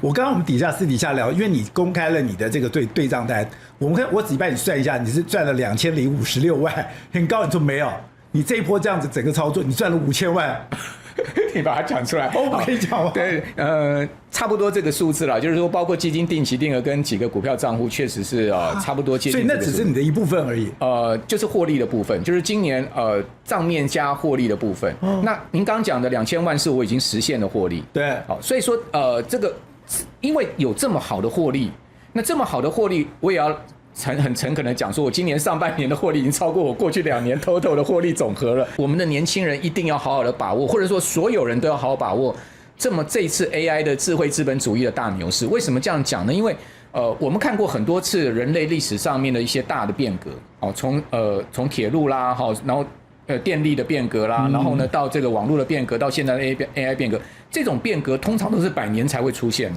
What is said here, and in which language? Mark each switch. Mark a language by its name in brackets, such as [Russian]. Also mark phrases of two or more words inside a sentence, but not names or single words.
[Chinese] 剛剛我們私底下聊，因為你公開了你的這個對賬單，我只幫你算一下，你是賺了2056萬，很高。你說沒有，你這一波這樣子整個操作，你賺了5000萬。你把它講出來，我可以講嗎？對，差不多這個數字啦，就是說包括基金定期定額跟幾個股票賬戶，確實是差不多接近。所以那只是你的一部分而已。就是獲利的部分，就是今年賬面加獲利的部分。那您剛講的2000萬是我已經實現的獲利。對，好，所以說這個因為有這麼好的獲利，那這麼好的獲利，我也要很誠懇的講說，我今年上半年的獲利已經超過我過去2年 total 的獲利總和了。我們的年輕人一定要好好的把握，或者說所有人都要好好把握這一次 AI 的智慧資本主義的大牛市。為什麼這樣講呢？因為我們看過很多次人類歷史上面的一些大的變革，從鐵路啦，然後電力的變革啦，然后呢到這個網絡的變革，到現在的 AI 變革，這種變革通常都是100年才會出現的。